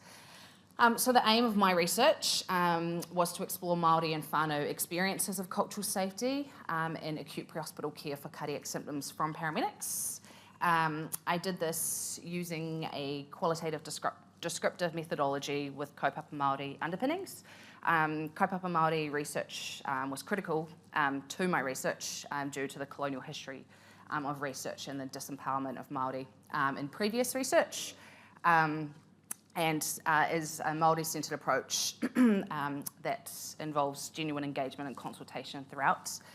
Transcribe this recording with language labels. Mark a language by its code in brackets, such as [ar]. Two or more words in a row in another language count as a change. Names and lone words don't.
[en] So the aim of my research was to explore Māori and whānau experiences of cultural safety in acute pre-hospital care for cardiac symptoms from paramedics. I did this using a qualitative descriptive methodology with [mi] kaupapa Māori [en] underpinnings. [mi] Kaupapa Māori [en] research was critical to my research due to the colonial history of research and the disempowerment of Māori in previous research, and is a Māori-centred approach that involves genuine engagement and consultation throughout.